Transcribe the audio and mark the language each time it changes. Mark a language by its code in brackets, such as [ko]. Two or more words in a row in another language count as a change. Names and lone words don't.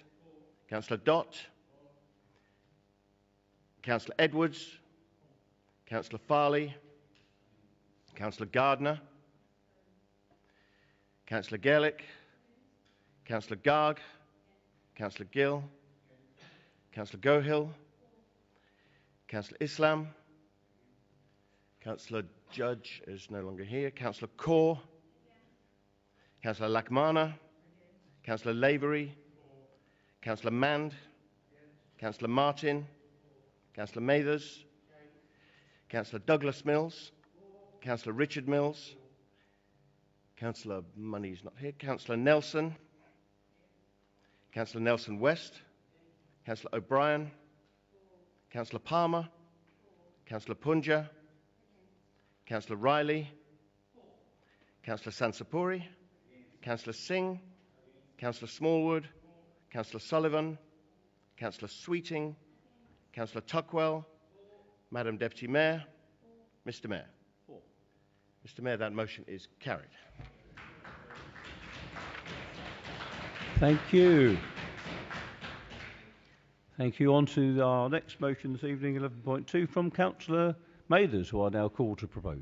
[en] Councillor Dott. Councillor Edwards. Councillor Farley. Councillor Gardner. Councillor Gaelic. Councillor Garg. Councillor Gill. Councillor Gohill. Councillor Islam. Councillor Judge is no longer here. Councillor Kaur. Councillor Lakmana. Councillor Lavery. Councillor Mand. Councillor Martin. Councillor Mathers. Councillor Douglas Mills. Councillor Richard Mills. Councillor Money's not here. Councillor Nelson. Councillor Nelson West. Councillor O'Brien. Councillor Palmer. Councillor Punja. Councillor Riley. Councillor Sansapuri. Councillor Singh. Councillor Smallwood. Councillor Sullivan. Councillor Sweeting. Councillor Tuckwell. Madam Deputy Mayor. Mr. Mayor. Mr. Mayor, that motion is carried. Thank you. Thank you. On to our next motion this evening, 11.2, from Councillor Mathers, who I now call to propose.